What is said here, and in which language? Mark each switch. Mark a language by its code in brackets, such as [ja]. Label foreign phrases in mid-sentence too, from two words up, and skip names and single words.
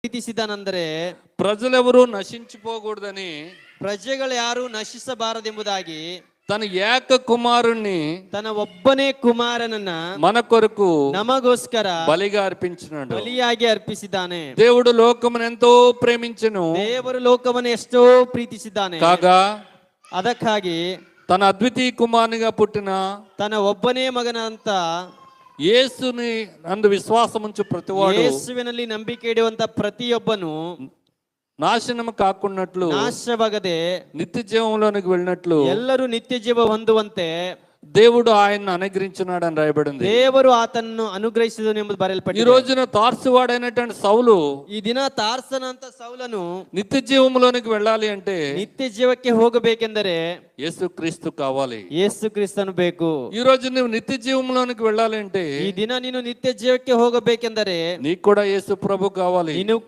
[kn] ಪ್ರೀತಿಸಿದನೆಂದರೆ [te] ప్రజలెవరూ నశించిపోకూడదని [kn] ಪ್ರಜೆಗಳು ಯಾರು ನಶಿಸಬಾರದೆಂಬುದಾಗಿ [te] తన ఏక కుమారుణ్ణి [kn] ತನ್ನ ಒಬ್ಬನೇ ಕುಮಾರನನ್ನ [te] మన కొరకు [kn] ನಮಗೋಸ್ಕರ [te] బలిగా అర్పించినాడు. [kn] ಬಲಿಯಾಗಿ ಅರ್ಪಿಸಿದ್ದಾನೆ. [te] దేవుడు లోకమును ఎంతో ప్రేమించెను, [kn] ದೇವರು ಲೋಕವನ್ನು ಎಷ್ಟೋ ಪ್ರೀತಿಸಿದ್ದಾನೆ. [te] కాగా [kn] ಅದಕ್ಕಾಗಿ [te] తన అద్వితీయ కుమారునిగా పుట్టిన [kn] ತನ್ನ ಒಬ್ಬನೇ ಮಗನಂತ [te] యేసుని అందు విశ్వాసముంచు ప్రతివాడు [kn] ಯೇಸುವಿನಲ್ಲಿ ನಂಬಿಕೆ ಇಡುವಂತ ಪ್ರತಿಯೊಬ್ಬನು [te] నాశనం కాకున్నట్లు, [kn] ನಾಶವಾಗದೆ [te] నిత్య జీవంలోనికి వెళ్ళినట్లు [kn] ಎಲ್ಲರೂ ನಿತ್ಯ ಜೀವ ಹೊಂದುವಂತೆ [te] దేవుడు ఆయన్ని అనుగ్రహించున్నాడు అని రాయబడింది. [kn] ದೇವರು ಆತನನ್ನು ಅನುಗ್ರಹಿಸಿದನು ಎಂಬುದು [te] ఈ [kn] ಬರೆಯಲ್ಪಟ್ಟಿದೆ. [te] రోజున తార్సువాడైనటువంటి సౌలు [kn] ಈ ದಿನ ತಾರ್ಸನ ಅಂತ ಸೌಲನು [te] నిత్య జీవంలోనికి వెళ్ళాలి అంటే [kn] ನಿತ್ಯ ಜೀವಕ್ಕೆ ಹೋಗಬೇಕೆಂದರೆ [te] యేసు క్రీస్తు కావాలి. [kn] ಯೇಸು ಕ್ರಿಸ್ತನು ಬೇಕು. [te] ఈ రోజు నువ్వు నిత్య జీవంలోనికి వెళ్ళాలి అంటే [kn] ಈ ದಿನ ನೀನು ನಿತ್ಯ ಜೀವಕ್ಕೆ ಹೋಗಬೇಕೆಂದರೆ [te] నీకు కూడా యేసు ప్రభు కావాలి. [kn] ನೀನು